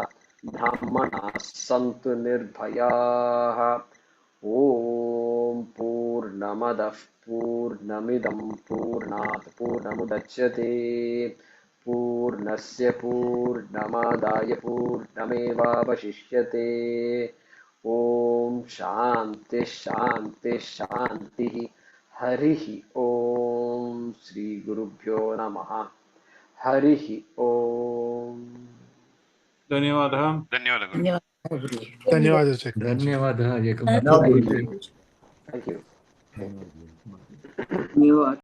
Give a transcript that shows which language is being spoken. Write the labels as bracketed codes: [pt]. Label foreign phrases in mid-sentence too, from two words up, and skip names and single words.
[sa] Dhammana Santu Nirbhayaha Om Purnamadah Purnamidam Purnat Purnamudachyate Purnasya Purnamadaya Purnamevavashishyate Om Shanti Shanti Shanti Harihi Om Sri Gurubhyo Namaha Harihi Om. [te] ధన్యవాదः ధన్యవాదాలు. ధన్యవాదాలు చక్రవర్తి. ధన్యవాదాలు. [en] Thank you. [te] ధన్యవాదాలు.